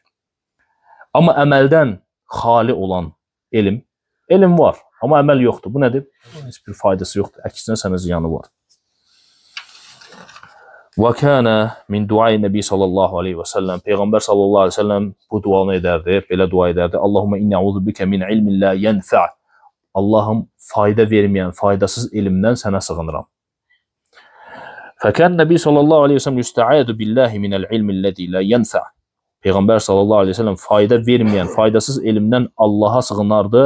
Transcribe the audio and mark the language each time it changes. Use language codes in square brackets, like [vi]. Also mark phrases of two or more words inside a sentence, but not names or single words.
[az] Amma əməldən xali olan elm var, amma əməl yoxdur. Bu nədir? Heç bir faydası yoxdur. Əksinə sənə ziyanı var. [ar] وكان من دعاء النبي صلى الله عليه وسلم. [az] Peyğəmbər [ar] صلى الله عليه وسلم [az] bu duanı edərdi, belə dua edərdi. [ar] اللهم إني أعوذ بك من علم لا ينفع'. [az] Allahım, fayda verməyən, faydasız elmdən sənə sığınıram. [ar] فكان النبي صلى الله عليه وسلم يستعيذ بالله من العلم الذي لا ينفع'. [az] Peyğəmbər [ar] صلى الله عليه وسلم [az] fayda verməyən, faydasız elmdən Allaha sığınardı.